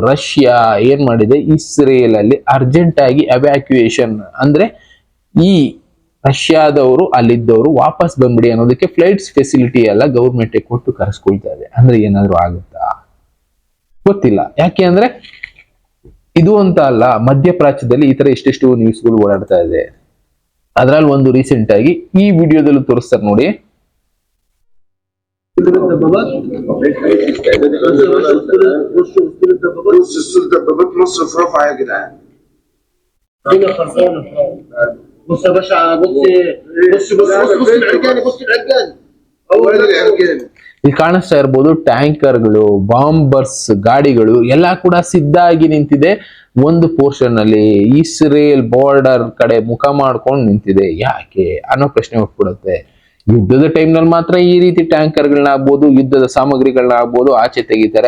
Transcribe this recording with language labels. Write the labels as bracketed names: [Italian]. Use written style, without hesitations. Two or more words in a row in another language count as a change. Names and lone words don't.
[Kannada] ರಷ್ಯಾ ಏನ್ ಮಾಡಿದೆ, ಇಸ್ರೇಲ್ ಅಲ್ಲಿ ಅರ್ಜೆಂಟ್ ಆಗಿ ಅವ್ಯಾಕ್ಯುಯೇಷನ್ ಅಂದ್ರೆ ಈ ರಷ್ಯಾದವರು ಅಲ್ಲಿದ್ದವರು ವಾಪಸ್ ಬಂದ್ಬಿಡಿ ಅನ್ನೋದಕ್ಕೆ [English] flights facility [Kannada] ಎಲ್ಲ ಗೌರ್ಮೆಂಟ್ ಕೊಟ್ಟು ಕರೆಸ್ಕೊಳ್ತಾ ಇದೆ. ಅಂದ್ರೆ ಏನಾದ್ರು ಆಗುತ್ತಾ ಗೊತ್ತಿಲ್ಲ. ಯಾಕೆ ಅಂದ್ರೆ ಇದು ಅಂತ ಅಲ್ಲ, ಮಧ್ಯಪ್ರಾಚ್ಯದಲ್ಲಿ ಈ ತರ ಎಷ್ಟೆಷ್ಟು ನ್ಯೂಸ್ಗಳು ಓಡಾಡ್ತಾ ಇದೆ. ಅದ್ರಲ್ಲಿ ಒಂದು ರೀಸೆಂಟ್ ಆಗಿ ಈ ವಿಡಿಯೋದಲ್ಲೂ ತೋರಿಸ್ತಾರೆ ನೋಡಿ. [Arabic] مصر في رفح يا جدعان. بص يا باشا، بص العرجاني، بص العرجاني اول العرجاني. [Kannada] ಇಲ್ಲಿ ಕಾಣಿಸ್ತಾ ಇರ್ಬೋದು ಟ್ಯಾಂಕರ್ಗಳು, ಬಾಂಬರ್ಸ್ ಗಾಡಿಗಳು ಎಲ್ಲ ಕೂಡ ಸಿದ್ಧ ಆಗಿ ನಿಂತಿದೆ. ಒಂದು ಪೋರ್ಷನ್ ಅಲ್ಲಿ ಇಸ್ರೇಲ್ ಬಾರ್ಡರ್ ಕಡೆ ಮುಖ ಮಾಡ್ಕೊಂಡು ನಿಂತಿದೆ. ಯಾಕೆ ಅನ್ನೋ ಪ್ರಶ್ನೆ ಹುಟ್ಬಿಡುತ್ತೆ. ಯುದ್ಧದ ಟೈಮ್ ನಲ್ಲಿ ಮಾತ್ರ ಈ ರೀತಿ ಟ್ಯಾಂಕರ್ಗಳನ್ನ ಆಗ್ಬೋದು, ಯುದ್ಧದ ಸಾಮಗ್ರಿಗಳನ್ನ ಆಗ್ಬೋದು ಆಚೆ ತೆಗಿತಾರೆ.